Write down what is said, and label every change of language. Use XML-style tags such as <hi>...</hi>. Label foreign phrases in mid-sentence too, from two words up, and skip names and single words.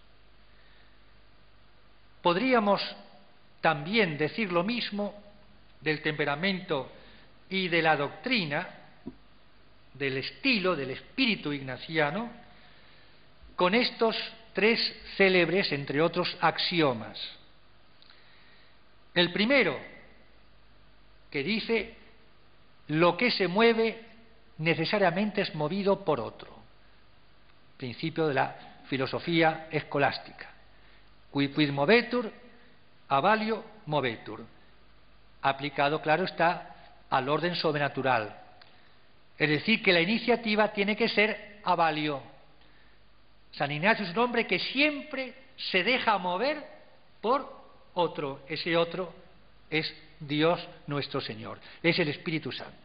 <es>Podríamos también decir lo mismo del temperamento y de la doctrina, del estilo, del espíritu ignaciano, con estos tres célebres, entre otros, axiomas. El primero, que dice: lo que se mueve necesariamente es movido por otro. Principio de la filosofía escolástica.</es> <la>Quid movetur, avalio movetur.</la> <es>Aplicado, claro está, al orden sobrenatural. Es decir, que la iniciativa tiene que ser avalio. San Ignacio es un hombre que siempre se deja mover por otro. Ese otro es Dios nuestro Señor, es el Espíritu Santo.</es>